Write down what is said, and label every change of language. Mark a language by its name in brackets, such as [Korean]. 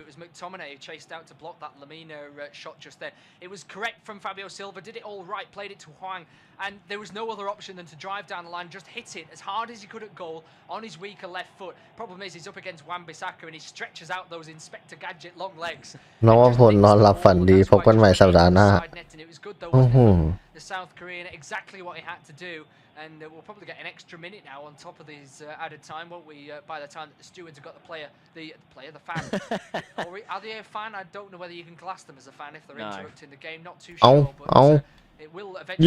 [English] It was McTominay who chased out to block that Lamina shot just there. It was correct from Fabio Silva, did it all right, played it to Hwang, and there was no other option than to drive down the line, just hit it as hard as he could at goal on his weaker left foot. Problem is he's up against Wan-Bissaka and he stretches out those Inspector Gadget long legs. [Thai] น้องว่าผลนอนหลับฝันดีพบกันใหม่สัปดาห์หน้า [English] The South Korean, exactly what he had to do, and we'll probably get an extra minute now on top of these added time, won't we? By the time that the stewards have got the fan. Are they a fan? I don't know whether you can class them as a fan if they're interrupting the game. Not too sure, but it will eventually.